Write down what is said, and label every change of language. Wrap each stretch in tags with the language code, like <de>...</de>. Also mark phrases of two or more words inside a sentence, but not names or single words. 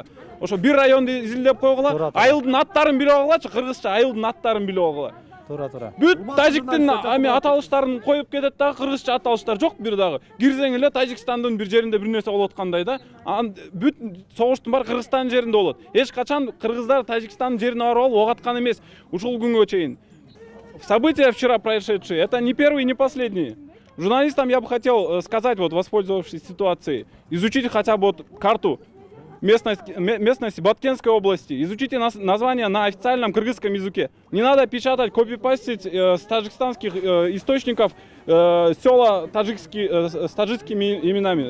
<ky>Ошо бир районду изилдеп койгула, айылдын аттарын билип алгылачы, кыргызча айылдын аттарын билип алгыла. Туура. Бүт тажиктин аталыштарын коюп кетет дагы, кыргызча аталыштар жок бир дагы. Кирсең эле Тажикстандын бир жеринде бир нерсе болуп аткандай да. Бүт согуштун баары Кыргызстандын жеринде болот. Эч качан кыргыздар Тажикстандын жерине барып алып ок аткан эмес. Ушул күнгө чейин.</ky> <ru>События вчера происшедшие, это не первый, не последний. Журналистам я бы хотел сказать, вот воспользовавшись ситуацией, изучите хотя бы вот карту местности Баткенской области, изучите название на официальном кыргызском языке. Не надо печатать, копипастить с таджикстанских источников села с таджикскими именами.</ru>